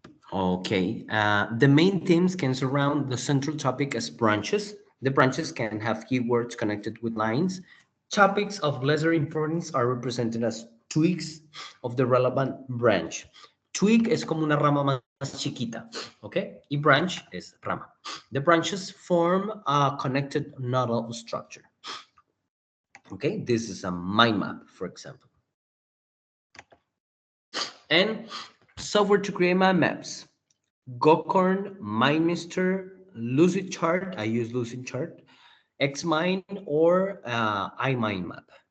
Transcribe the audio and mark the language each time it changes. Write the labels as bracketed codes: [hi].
[en] Okay, the main themes can surround the central topic as branches. The branches can have keywords connected with lines. Topics of lesser importance are represented as twigs of the relevant branch. [es] Twig es como una rama más chiquita, ¿ok? Y branch es rama. [en] The branches form a connected nodal structure. Okay, this is a mind map, for example. And software to create mind maps. Gocorn, MindMeister, Lucid Chart. I use Lucid Chart, Xmind, or iMindMap.